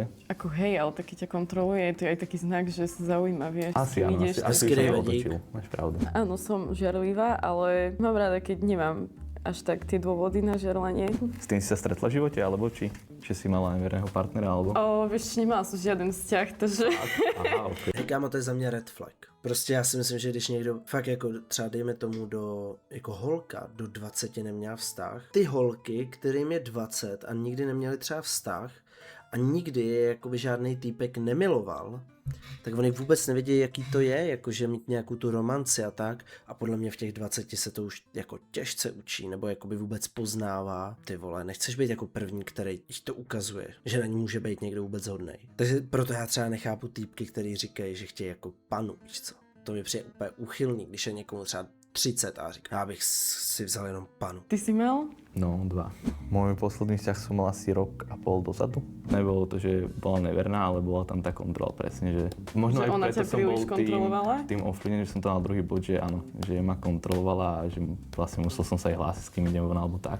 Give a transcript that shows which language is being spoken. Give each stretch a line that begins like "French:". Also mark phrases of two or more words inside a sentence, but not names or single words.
Slovak: Ako hej, ale taký ťa kontroluje, to je aj taký znak, že sa zaujíma, vieš. Asi áno, ideš, asi by som skryje to dík. otočil. Máš pravdu. Áno, som žiarlivá, ale mám rada, keď nemám až tak tie dôvody na žiarlenie. S tým si sa stretla v živote, alebo či si mala neverného partnera, alebo... Vieš, nemala som žiaden vzťah, takže... Aha, ok.
Czech: Hej, kámo, to je za mě
English: red flag.
Czech: Prostě já si myslím, že když někdo fakt jako třeba dejme tomu jako holka do 20 neměla vztah, ty holky, kterým je 20 a nikdy neměli třeba vztah a nikdy je jakoby žádný týpek nemiloval, tak oni vůbec nevědí, jaký to je, jakože mít nějakou tu romanci a tak. A podle mě v těch 20 se to už jako těžce učí, nebo jakoby vůbec poznává. Ty vole, nechceš být jako první, který ti to ukazuje, že na ní může být někdo vůbec hodnej. Takže proto já třeba nechápu týpky, který říkají, že chtějí jako panu, víš co. To mi přijde úplně úchylný, když je někomu třeba 30 a říká, já bych si vzal jenom panu.
Slovak: Ty si mal? No, 2. Môj posledný vzťah som mal asi rok a pol dozadu. Nebolo to, že bola neverná, ale bola tam tá kontrola presne, že možno Že aj ona preto ťa som bol príliš kontrolovala? tým ovplyvnený, že som to na druhý bod, že áno, že ma kontrolovala a že vlastne musel som sa aj hlásiť, s kým idem von alebo tak.